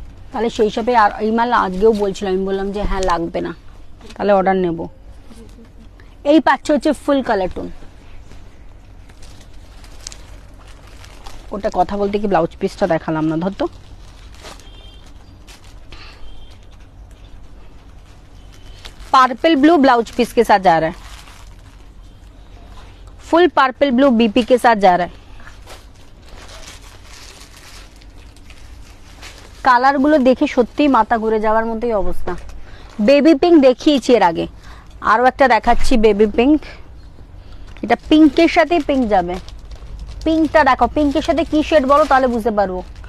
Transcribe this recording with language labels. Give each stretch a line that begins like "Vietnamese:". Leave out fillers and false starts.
Bangla: তাহলে সেই হিসাবে আর এই মাল আজকেও বলছিলাম, আমি বললাম যে হ্যাঁ লাগবে না, তাহলে অর্ডার নেব। এই পাচ্ছ হচ্ছে ফুল কালার টোন। ওটা কথা বলতে কি ব্লাউজ পিসটা দেখালাম না, ধর তো।
Hindi: पर्पल ब्लू ब्लाउज पीस के साथ जा रहा है, फुल पर्पल ब्लू बीपी के साथ जा रहा है।
Bangla: কালার গুলো দেখে সত্যি মাথা ঘুরে যাওয়ার মতোই অবস্থা। বেবি পিঙ্ক দেখিয়েছি এর আগে, আরো একটা দেখাচ্ছি বেবি পিঙ্ক। এটা পিঙ্কের সাথে পিঙ্ক যাবে। পিঙ্কটা দেখো, পিঙ্কের সাথে কি শেড বলো তাহলে বুঝতে পারবো।